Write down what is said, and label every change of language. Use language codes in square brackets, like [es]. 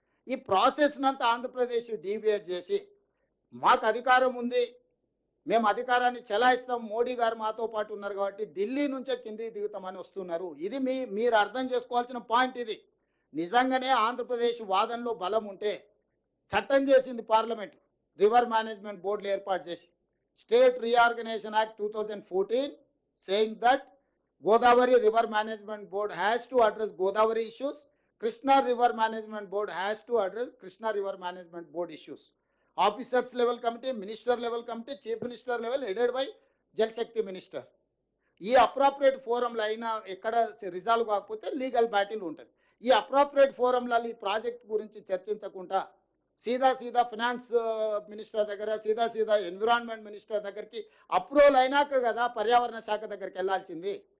[te] ఈ ప్రాసెస్నంతా ఆంధ్రప్రదేశ్ డీవియేట్ చేసి మాకు అధికారం ఉంది, మేము అధికారాన్ని చెలాయిస్తాం, మోడీ గారు మాతో పాటు ఉన్నారు కాబట్టి ఢిల్లీ నుంచే కిందికి దిగుతామని వస్తున్నారు. ఇది మీరు అర్థం చేసుకోవాల్సిన పాయింట్. ఇది నిజంగానే ఆంధ్రప్రదేశ్ వాదనలో బలం ఉంటే చట్టం చేసింది పార్లమెంట్, రివర్ మేనేజ్మెంట్ బోర్డులు ఏర్పాటు చేసి. [en] State reorganisation act 2014 saying that Godavari River Management Board has to address Godavari issues. Krishna River Management Board has to address Krishna River Management Board issues. Officers level committee, minister level committee, chief minister level headed by Jal Shakti minister. [te] ఈ appropriate ఫోరంలో అయినా ఎక్కడ resolve కాకపోతే legal battle ఉంటుంది. ఈ appropriate ఫోరంలలో ఈ project గురించి చర్చించకుండా సీదా finance minister దగ్గర, సీదా ఎన్విరాన్మెంట్ మినిస్టర్ దగ్గరికి అప్రూవల్ అయినాక కదా పర్యావరణ శాఖ దగ్గరికి వెళ్ళాల్సింది.